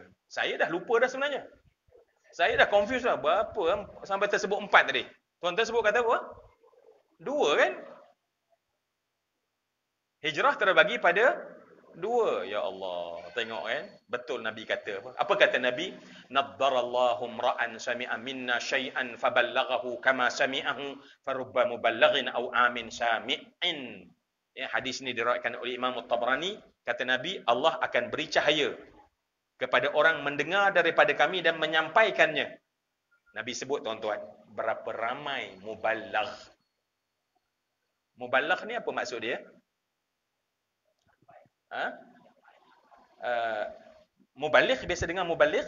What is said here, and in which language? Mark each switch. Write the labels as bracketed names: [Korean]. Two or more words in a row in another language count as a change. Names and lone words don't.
[Malay] Saya dah lupa dah sebenarnya. Saya dah confused dah. Berapa sampai tersebut 4 tadi? Tuan-tuan sebut kata apa? 2 kan? Hijrah terbagi pada 2. Ya Allah. Tengok kan? Betul Nabi kata apa? Apa kata Nabi? [Arabic] نضّر الله امرأً سمع منا شيئاً فبلّغه كما سمعه فربّ مبلّغٍ أوعى من سامعٍ. [Malay] Ya, hadis ini diriwayatkan oleh Imam At-Tabrani. Kata Nabi, Allah akan beri cahaya kepada orang mendengar daripada kami dan menyampaikannya. Nabi sebut tuan-tuan, berapa ramai muballigh. Muballigh ni apa maksud dia? Muballigh biasa dengar muballigh?